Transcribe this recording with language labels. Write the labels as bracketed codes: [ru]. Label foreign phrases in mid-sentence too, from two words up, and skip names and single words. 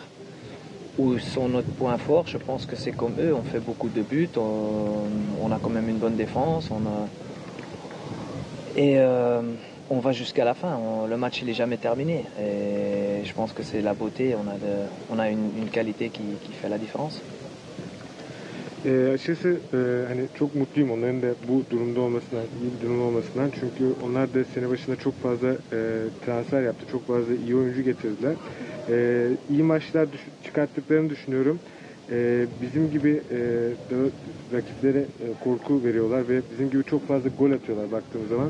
[fr] Où sont notre point fort, je pense que c'est comme eux, on fait beaucoup de buts, on a quand même une bonne défense, on va jusqu'à la fin. Le match il est jamais terminé et je pense que c'est la beauté, on a une qualité qui fait la différence. [tr] Açıkçası hani çok mutluyum onların da bu durumda olmasından, iyi bir durum olmasından. Çünkü onlar da sene başında çok fazla transfer yaptı. Çok fazla iyi oyuncu getirdiler. İyi maçlar çıkarttıklarını düşünüyorum. Bizim gibi rakiplere korku veriyorlar ve bizim gibi çok fazla gol atıyorlar baktığımız zaman.